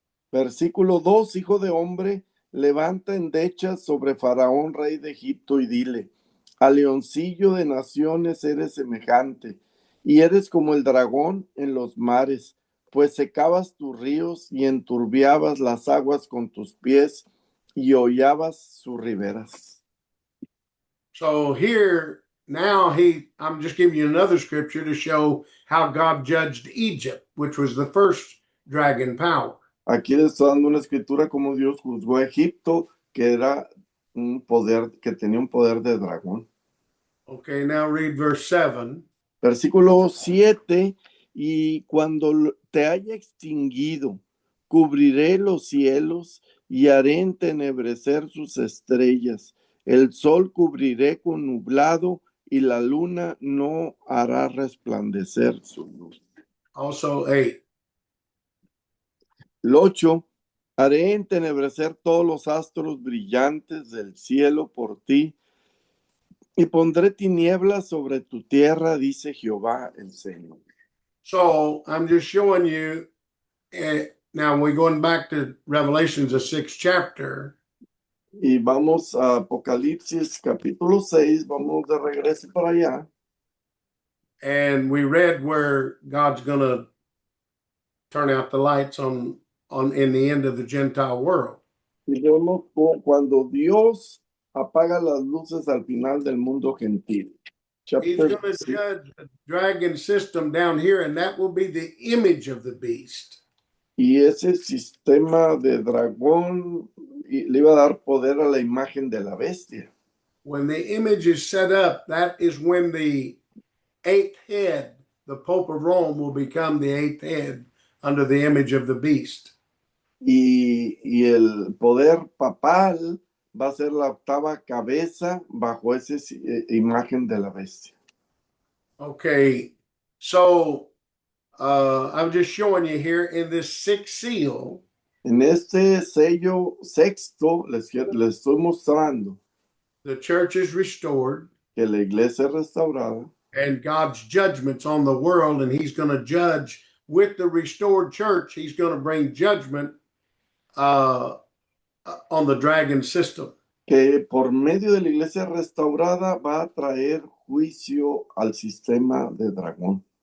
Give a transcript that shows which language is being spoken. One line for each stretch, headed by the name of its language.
Spanish: Versículo 2, hijo de hombre, levanta endechas sobre Faraón, rey de Egipto, y dile, al leoncillo de naciones eres semejante, y eres como el dragón en los mares, pues secabas tus ríos y enturbiabas las aguas con tus pies y hollabas sus riberas.
English: So here, now I'm just giving you another scripture to show how God judged Egypt, which was the first dragon power.
Spanish: Aquí le estoy dando una escritura como Dios juzgó a Egipto, que era un poder, que tenía un poder de dragón.
English: Okay, now read verse 7.
Spanish: Versículo 7, y cuando te haya extinguido, cubriré los cielos y haré entenebrecer sus estrellas. El sol cubriré con nublado y la luna no hará resplandecer su luz.
English: Also 8.
Spanish: El 8, haré entenebrecer todos los astros brillantes del cielo por ti, y pondré tinieblas sobre tu tierra, dice Jehová el Señor.
English: So I'm just showing you, now we're going back to Revelations, the 6th chapter.
Spanish: Y vamos a Apocalipsis capítulo 6, vamos de regreso para allá.
English: And we read where God's going to turn out the lights in the end of the Gentile world.
Spanish: Y vemos cuando Dios apaga las luces al final del mundo gentil.
English: He's going to judge the dragon system down here, and that will be the image of the beast.
Spanish: Y ese sistema de dragón le iba a dar poder a la imagen de la bestia.
English: When the image is set up, that is when the 8th head, the Pope of Rome, will become the 8th head under the image of the beast.
Spanish: Y el poder papal va a ser la octava cabeza bajo esa imagen de la bestia.
English: Okay, so I'm just showing you here in this 6th seal.
Spanish: En este sello sexto les estoy mostrando
English: The church is restored.
Spanish: que la iglesia es restaurada.
English: And God's judgments on the world, and he's going to judge with the restored church. He's going to bring judgment on the dragon system.
Spanish: Que por medio de la iglesia restaurada va a traer juicio al sistema de dragón.